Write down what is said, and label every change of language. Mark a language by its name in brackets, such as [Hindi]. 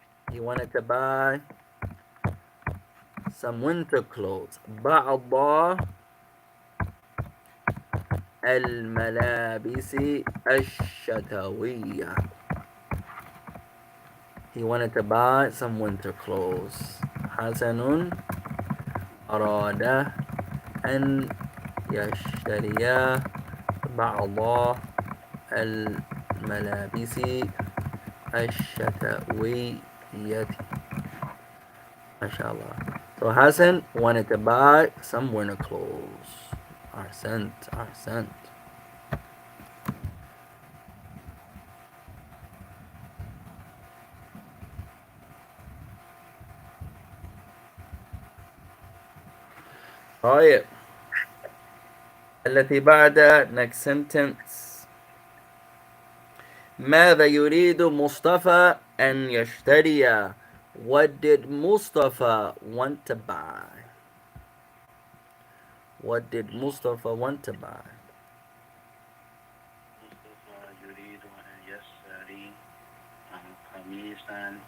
[English] He wanted to buy some winter clothes. [Arabic] بعض الملابس الشتوية. [English] He wanted to buy some winter clothes. [Arabic] حسن أراد أن يشتري بعض الملابس الشتوية. MashaAllah. [English] So Hassan wanted to buy some winter clothes. [Arabic] Ahsant. طيب. التي بعد [English] next sentence. [Arabic] ماذا يريد مصطفى أن يشتري? [English] What did Mustafa want to buy? What did Mustafa want to buy? [Arabic] مصطفى يريد أن يشتري قميصا